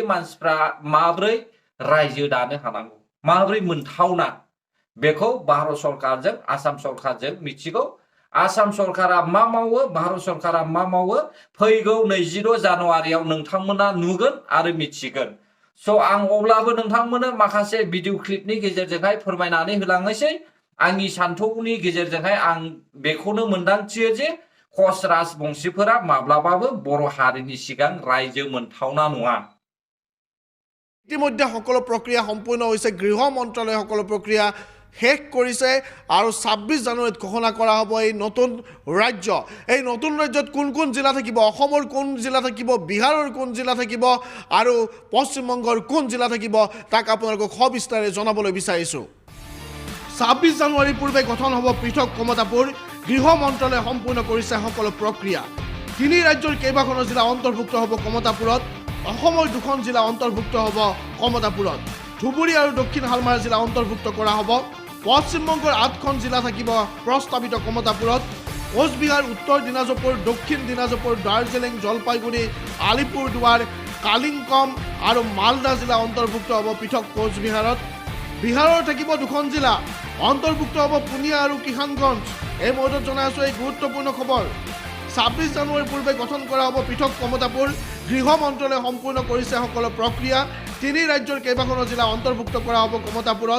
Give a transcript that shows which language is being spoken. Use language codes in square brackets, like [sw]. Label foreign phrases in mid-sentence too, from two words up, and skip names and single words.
[brx] मानसिफ्रा माब्रै रायजो दानो हानांगौ माब्रै मोनथावना बेखौ भारत सरकारजों आसाम सरकारजों मिथिगौ आसाम सरकारा मा मावो भारत सरकारा मा मावो फैगौ 26 जानुवारियाव नोंथांमोना नुगोन आरो मिथिगोन स' आं अब्लाबो नोंथांमोननो माखासे भिडिअ क्लिपनि गेजेरजोंहाय फोरमायनानै होलांनोसै आंनि सान्थौनि गेजेरजोंहाय आं बेखौनो मोनदांथियो जे कच राजबंशीफोरा माब्लाबाबो बर' हारिनि सिगां रायजो मोनथावना नङा [as] ইতিমধ্যে সকলো প্ৰক্ৰিয়া সম্পূৰ্ণ হৈছে গৃহ মন্ত্ৰালয়ে সকলো প্ৰক্ৰিয়া শেষ কৰিছে আৰু 26 জানুৱাৰীত ঘোষণা কৰা হ'ব এই নতুন ৰাজ্য এই নতুন ৰাজ্যত কোন কোন জিলা থাকিব অসমৰ কোন জিলা থাকিব বিহাৰৰ কোন জিলা থাকিব আৰু পশ্চিমবংগৰ কোন জিলা থাকিব তাক আপোনালোকক সবিস্তাৰে জনাবলৈ বিচাৰিছোঁ 26 জানুৱাৰীৰ পূৰ্বে গঠন হ'ব পৃথক কমতাপুৰ গৃহ মন্ত্ৰালয়ে সম্পূৰ্ণ কৰিছে সকলো প্ৰক্ৰিয়া তিনি ৰাজ্যৰ কেইবাখনো জিলা অন্তৰ্ভুক্ত হ'ব কমতাপুৰত অসমৰ দুখন জিলা অন্তৰ্ভুক্ত হ'ব কমতাপুৰত ধুবুৰী আৰু দক্ষিণ হালমাৰা জিলা অন্তৰ্ভুক্ত কৰা হ'ব পশ্চিমবংগৰ 8খন জিলা থাকিব প্ৰস্তাৱিত কমতাপুৰত কোচবিহার, উত্তর দিনাজপুর, দক্ষিণ দিনাজপুর, দার্জিলিং, জলপাইগুড়ি, আলিপুরদুয়ার, কালিম্পং আৰু মালদা জিলা অন্তৰ্ভুক্ত হ'ব পৃথক কোচবিহাৰত। বিহাৰৰ থাকিব 2খন জিলা, অন্তৰ্ভুক্ত হ'ব পুনিয়া আৰু কিষাণগঞ্জ। এই মুহূৰ্তত জনাই আছোঁ এই গুৰুত্বপূৰ্ণ খবৰ। 26 জানুৱাৰীৰ পূৰ্বে গঠন কৰা হ'ব পৃথক কমতাপুৰ। গৃহ মন্ত্ৰালয়ে সম্পূৰ্ণ কৰিছে সকলো প্ৰক্ৰিয়া। 3 ৰাজ্যৰ কেইবাখনো জিলা অন্তৰ্ভুক্ত কৰা হ'ব কমতাপুৰত।